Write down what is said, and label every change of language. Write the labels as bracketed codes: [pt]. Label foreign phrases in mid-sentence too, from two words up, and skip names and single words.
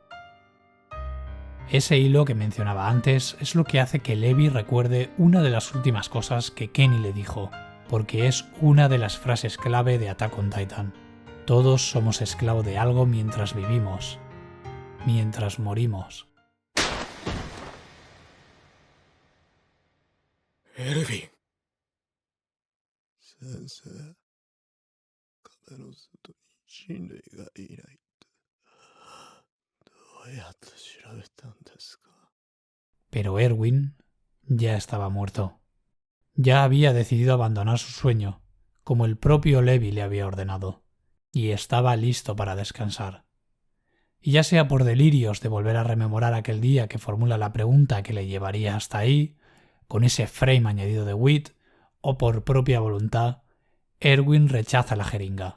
[es] Ese hilo que mencionaba antes es lo que hace que Levi recuerde una de las últimas cosas que Kenny le dijo, porque es una de las frases clave de Attack on Titan. Todos somos esclavos de algo mientras vivimos, mientras morimos. Erwin. [ja] 先生、壁の外に人類がいないってどうやって調べたんですか? [es] Pero Erwin ya estaba muerto. Ya había decidido abandonar su sueño, como el propio Levi le había ordenado, y estaba listo para descansar. Y ya sea por delirios de volver a rememorar aquel día que formula la pregunta que le llevaría hasta ahí, con ese frame añadido de Wit, o por propia voluntad, Erwin rechaza la jeringa.